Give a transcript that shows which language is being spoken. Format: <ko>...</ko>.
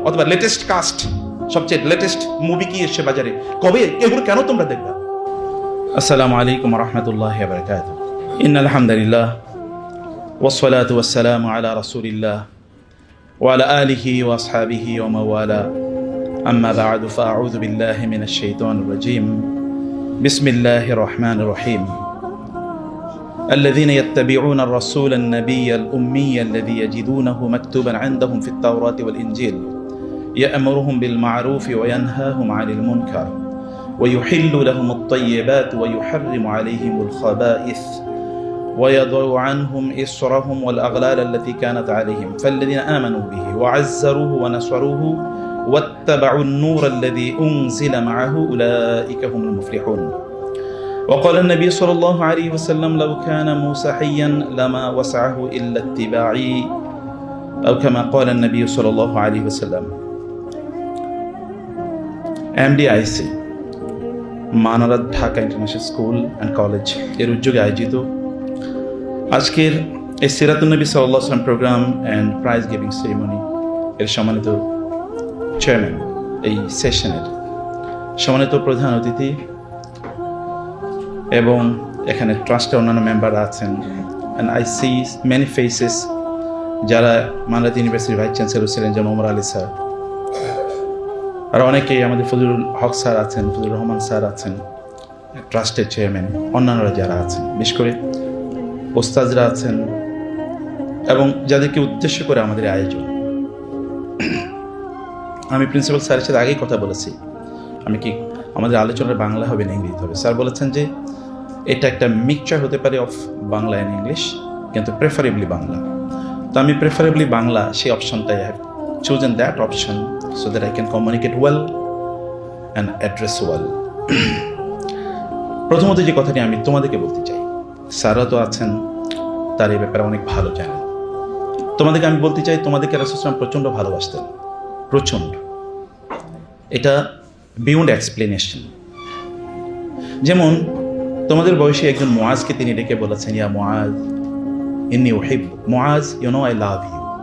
<bn>অথবা latest caste, সবচেয়ে latest movie কি এসছে বাজারে, কবে, এগুলো কেন তোমরা দেখবা?</bn> <ar>আসসালামু আলাইকুম ওয়া রাহমাতুল্লাহি ওয়া বারাকাতুহু। ইন্নাল হামদুলিল্লাহ ওয়াসসালাতু ওয়াসসালামু আলা রাসূলিল্লাহ ওয়া আলা আলিহি ওয়া আসহাবিহি ওয়া মাওয়ালা। أما بعد فأعوذ بالله من الشيطان الرجيم. بسم الله الرحمن الرحيم. الذين يتبعون الرسول النبي الأمي الذي يجدونه مكتوبا عندهم في التوراة والإنجيل يأمرهم بالمعروف وينهاهم عن المنكر ويحل لهم الطيبات ويحرم عليهم الخبائث ويضع عنهم إصرهم والأغلال التي كانت عليهم فالذين آمنوا به وعزروه ونصروه واتبعوا النور الذي أنزل معه أولئك هم المفلحون. وقال النبي صلى الله عليه وسلم لو كان موسى حيا لما وسعه إلا اتباعي أو كما قال النبي صلى الله عليه وسلم.</ar> <bn>MDIC Manarat Dhaka international school and college এর উদ্যোগে আয়োজিত আজকের এই সিরাতুন নবী সাল্লাল্লাহু আলাইহি ওয়াসাল্লাম program and prize giving ceremony এর সম্মানিত চেয়ারম্যান, এই সেশনের সম্মানিত প্রধান অতিথি এবং এখানে ট্রাস্টের অন্যান্য মেম্বার আছেন,</bn> <en>and I see many faces</en> <bn>যারা মানারাত ইউনিভার্সিটির ভাইস চ্যান্সেলর ছিলেন, যেমন ওমর আলী স্যার, আর অনেকেই আমাদের ফজলুল হক স্যার আছেন, ফজলুর রহমান স্যার আছেন, ট্রাস্টের চেয়ারম্যান, অন্যান্যরা যারা আছেন, বিশেষ করে ওস্তাদরা আছেন, এবং যাদেরকে উদ্দেশ্য করে আমাদের আয়োজন। আমি প্রিন্সিপাল স্যারের সাথে আগেই কথা বলেছি, আমি কি আমাদের আলোচনার বাংলা হবে না ইংরেজি হবে। স্যার বলেছেন যে এটা একটা মিক্সচার হতে পারে</bn> <en>অফ Bangla and English,</en> <bn>কিন্তু প্রেফারেবলি বাংলা। তো আমি প্রেফারেবলি বাংলা, সেই অপশনটাই</bn> <en>I have chosen that option so that I can communicate well and address well.</en> <bn>প্রথমত যে কথাটি আমি তোমাদেরকে বলতে চাই, স্যাররা তো আছেন, তার এই ব্যাপারে অনেক ভালো জানেন। তোমাদেরকে আমি বলতে চাই, তোমাদেরকে রাসূল সাল্লাল্লাহু আলাইহি ওয়াসাল্লাম প্রচণ্ড ভালোবাসতেন, প্রচণ্ড। এটা</bn> <en>Beyond explanation.</en> <bn>যেমন তোমাদের বয়সী একজন মুআজকে তিনি ডেকে বলেছেন,</bn> <ar>ইয়া মুআজ ইন্নী উহিব্বুক,</ar> <en>Muadh you know I love you.</en>